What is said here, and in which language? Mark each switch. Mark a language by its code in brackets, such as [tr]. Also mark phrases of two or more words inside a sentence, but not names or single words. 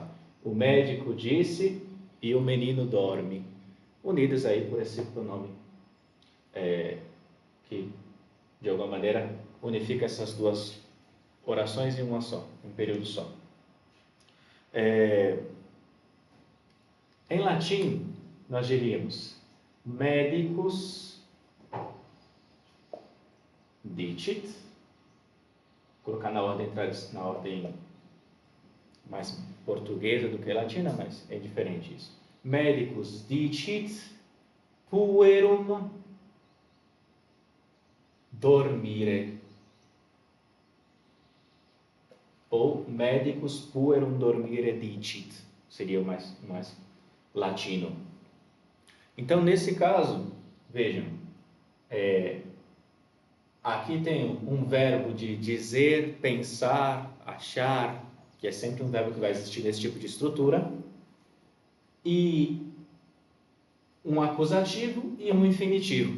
[pt] O médico disse e o menino dorme, unidas aí por esse pronome que, de alguma maneira, unifica essas duas orações em uma só, em um período só. Em latim, nós diríamos [la] medicus dicit, [pt] vou colocar na ordem mais portuguesa do que latina, mas é diferente isso. [la] Medicus dicit puerum dormire. Ou medicus puerum dormire dicit, [pt] seria o mais latino. Então, nesse caso, vejam, aqui tem um verbo de dizer, pensar, achar, que é sempre um verbo que vai existir nesse tipo de estrutura, e um acusativo e um infinitivo.